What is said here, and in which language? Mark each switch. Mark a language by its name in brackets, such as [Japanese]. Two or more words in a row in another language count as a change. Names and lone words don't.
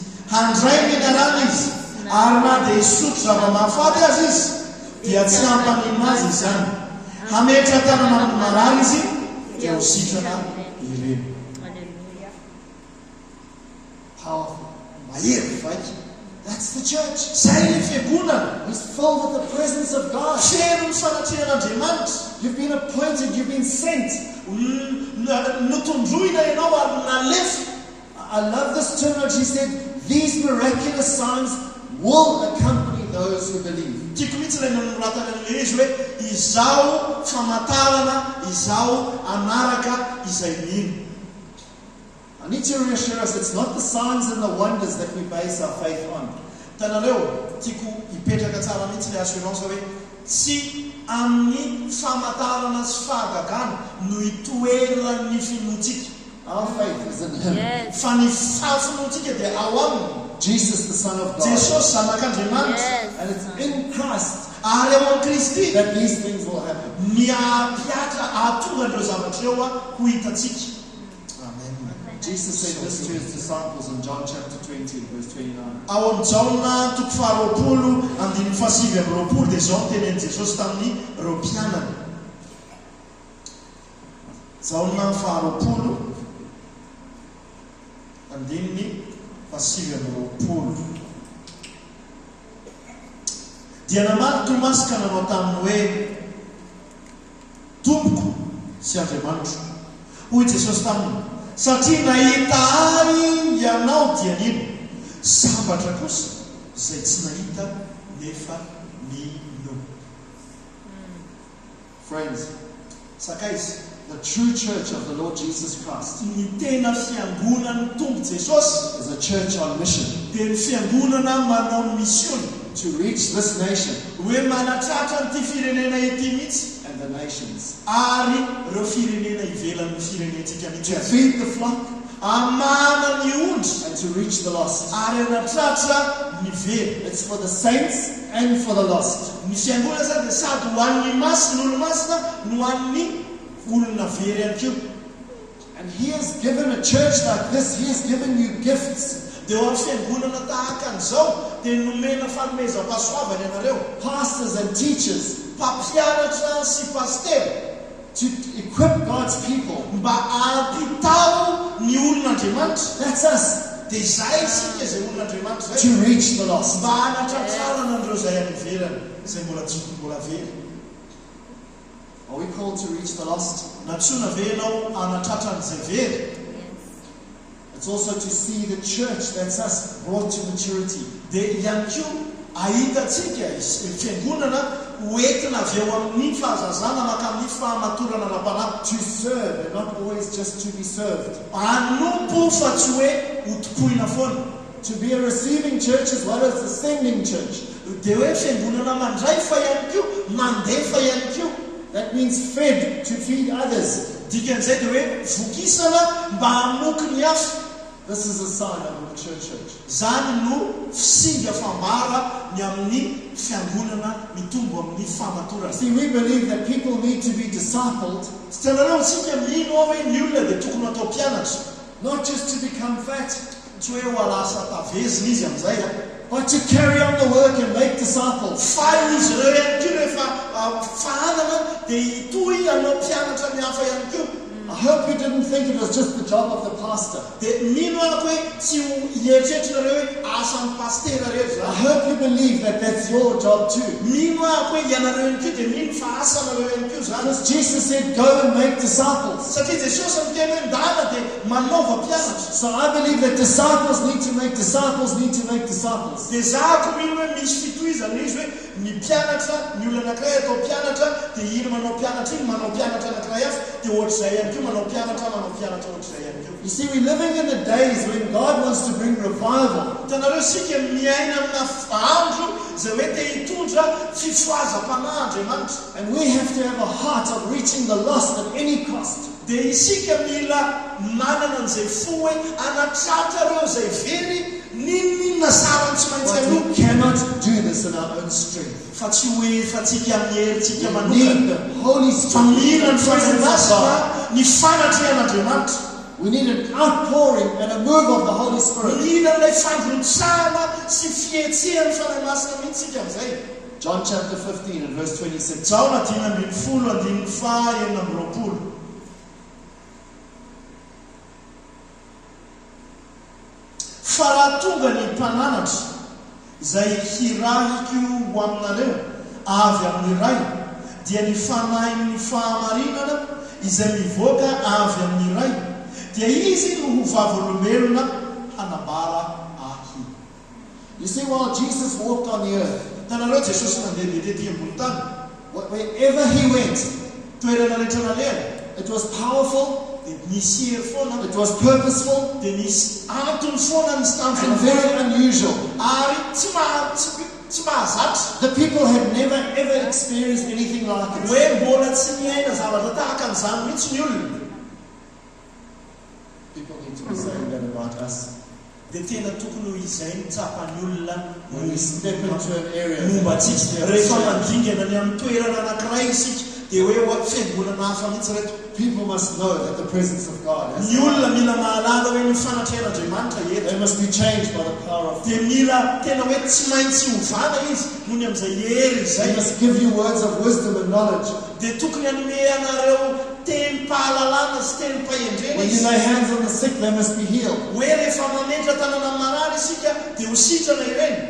[Malagasy] Handray ny anarana izy. Ary na dia hisotro zava-mahafaty azy izy dia tsy hampaninina azy izany. Hametra tanana amin'ny marary izy dia ho sitrana ireny. [English] Powerful. [Malagasy] Mahery vaika. [English] That's the church. [Malagasy] Zay ny fiangonana. [English] It's filled with the presence of God. [Malagasy] Feno ny fanatrehan'Andriamanitra. [English] You've been appointed, you've been sent. [Malagasy] Notondroina ianao ary nalefa. [English] I love this terminology. He said, these miraculous signs will accompany those who believe. [Malagasy] Tiako mihitsy ilay nanoratana an'ilay izy hoe izao famantarana, izao anaraka izay mino. [English] I need to reassure us it's not the signs and the wonders that we base our faith on. [Malagasy] Tanareo, tiako hipetraka tsara mihitsy ilay assurance hoe tsy amin'ny famantarana sy fahagagana no hitoeran'ny finoantsika. [English] Our faith is in Him. Yes. [Malagasy] Fa ny finoantsika dia ao aminy. [English] Jesus, the Son of God. [Malagasy] Jesosy zanak'Andriamanitra. [English] Yes. And it's in Christ [Malagasy] Ary ao amin'ny Kristy [English] that these things will happen. [Malagasy] ny apiatra ahatonga an'ireo zavatra eo ho hitatsika. Amen. [English] Jesus said this to His disciples in John chapter 20, verse 29. [Malagasy] Ao amin'ny Jaona toko faharoapolo andininy fahasivy amby roapolo dia izao nitenen'i Jesosy tamin'ny ireo mpianany. Jaona faharoapolo andininy fahasivy amby roapolo. dia namaly Tomasy ka nanao taminy hoe tompoko sy Andriamanitro. Hoy Jesosy taminy, satria nahita ahy ianao dia nino, sambatra kosa izay tsy nahita nefa nino. [English] Friends, [Malagasy] sakaizy, [English] the true church of the Lord Jesus Christ [Malagasy] ny tena fiangonan'ny Tompo Jesosy [English] is a church on mission [Malagasy] dia ny fiangonana manao misiony [English] to reach this nation [Malagasy] hoe manatratra n'ity firenena ety mihitsy [English] and the nations, [Malagasy] ary ireo firenena ivelan'ny firenentsika [English] to [Malagasy] mihitsy, [English] feed the flock [Malagasy] amana ny ondry [English] and to reach the lost. [Malagasy] ary anatratra ny very. [English] It's for the saints and for the lost. [Malagasy] Ny fiangonana zany dia sady ho an'ny masina olo-masina no an'ny olona very ihany koa. [English] And He has given a church like this, He has given you gifts, [Malagasy] dia ho amin'ny fiangonana tahaka an'izao dia nomena fanomezam-pahasoavany ianareo, [English] pastors and teachers, [Malagasy] mpampianatra sy paster, [English] to equip God's people. [Malagasy] mba ampitao ny olon'Andriamanitra. [English] That's us, [Malagasy] Dia izay isika izay olon'Andriamanitra [English] to [Malagasy] izay, [English] reach the lost. [Malagasy] mba hanatratrarana an'ireo izay any ivelany izay mbola tsoky mbola very. [English] Are we called to reach the lost? [Malagasy] Natsoina ve ianao hanatratra an'izay very? [English] It's also to see the church, that's us, brought to maturity. [Malagasy] Dia ihany koa ahitantsika fiangonana hoentina avy eo amin'ny fahazazana maka amin'ny fahamatorana ara-panahy, [English] To serve and not always just to be served. [Malagasy] hanompo fa tsy hoe hotopoina foana. [English] To be a receiving church as well as a sending church. [Malagasy] Dia hoe fiangonana mandray fa ihany koa mandefa ihany koa. [English] That means fed to feed others. [Malagasy] Dikan'izay dia hoe vokisana mba hamoky ny hafa. [English] This is a sign of a mature church. [Malagasy] Zany no singa fambara ny amin'ny fiangonana mitombo amin'ny fahamatorana. [English] See, we believe that people need to be discipled, [Malagasy] Tsy tenareo tsika mino ao hoe ny olona dia tokony atao mpianatra, [English] not just to become fat, [Malagasy] tsy hoe ho lasa tavezina izy amin'izay [English] but to carry on the work and make disciples. [Malagasy] fa izy ireo ihany koa rehefa fahanana dia hitohy hanao mpianatra ny hafa ihany koa. [English] I hope you didn't think it was just the job of the pastor. [Malagasy] Dia mino ahako hoe tsy ho hieritreritrareo hoe asan'ny pastera rehetra [English] I [Malagasy] zany. [English] hope you believe that that's your job too. [Malagasy] Mino ahako hoe ianareo ihany koa dia mino fa asanareo ihany koa zany. [English] Because Jesus said, go and make disciples. [Malagasy] Satria Jesosy miteny hoe ndana dia manaova mpianatra. [English] So I believe that disciples need to make disciples, need to make disciples. [Malagasy] Dia zahako mino hoe misy fitohizana izy hoe ny mpianatra, ny olona anankiray atao mpianatra, dia iny manao mpianatra iny manao mpianatra anankiray hafa, dia ohatr'izay ihany koa manao mpianatra ohatr'izay ihany koa. [English] You see, we're living in the days when God wants to bring revival. [Malagasy] Hitanareo sika miaina amina andro izay hoe te hitondra fifoazam-panahy Andriamanitra. [English] And we have to have a heart of reaching the lost at any cost. [Malagasy] Dia isika mila manana an'izay fo hoe anatratra ireo izay very ninona sarany tsy maintsy [English] But [Malagasy] aloha. [English] we cannot do this in our own strength. [Malagasy] Fa tsy hoe fa tsika amin'ny herintsika [English] We need [Malagasy] manokana. [English] the Holy [Malagasy] Fa [English] Spirit, [Malagasy] mila ny [English] the presence of [Malagasy] fahaiza-masina, [English] God. [Malagasy] ny fanatrehan'Andriamanitra. [English] We need an outpouring and a move of the Holy Spirit. [Malagasy] Mila ilay fandrotsahana sy fihetsehan'ny fanahy-masina mihitsy tsika amin'izay. [English] John chapter 15 and verse 26. [Malagasy] Jaona 5:20. Fa raha tonga ny mpananatra izay hirahiko ho aminareo avy amin'ny ray, dia ny fanahy ny fahamarinana izay mivoaka avy amin'ny ray, dia izy no ho vavolombelona hanambara ahy. [English] You see, while Jesus walked on the earth, [Malagasy] Tanareo Jesosy nandeha tetỳ ambony tany, [English] wherever he went, [Malagasy] toerana rehetra nalehany, [English] it was powerful, [Malagasy] dia nisy hery foana, [English] it was purposeful, [Malagasy] dia nisy antony foana nisy [English] and [Malagasy] tanjona [English] very [Malagasy] foana, [English] unusual. [Malagasy] ary tsy mahazatra. [English] The people had never ever experienced anything like it. [Malagasy] Hoe mbola tsy niaina zavatra tahaka an'izany mihitsy ny olona. [English] People need to be saying that about us. [Malagasy] Dia tena tokony ho izay ny tsapan'ny olona [English] When we step into an area, [Malagasy] momba antsika. Rehefa mandingana ny amin'ny toerana anankiray isika, dia hoe fiangonana hafa mihitsy reto. [English] people must know that the presence of God has [Malagasy] Ny olona mila mahalala hoe ny fanatrehan'Andriamanitra eto. [English] They must be changed by the power of God. [Malagasy] Dia mila tena hoe tsy maintsy hovana izy noho ny amin'izay hery [English] They [Malagasy] izay. [English] must give you words of wisdom and knowledge. [Malagasy] Dia tokony hanome anareo teny teny pahalalana sy teny pahendrena [English] When you [Malagasy] izy. [English] lay hands on the sick, they must be healed. [Malagasy] Hoe rehefa mametra tanana marary isika dia ho sitrana ireny.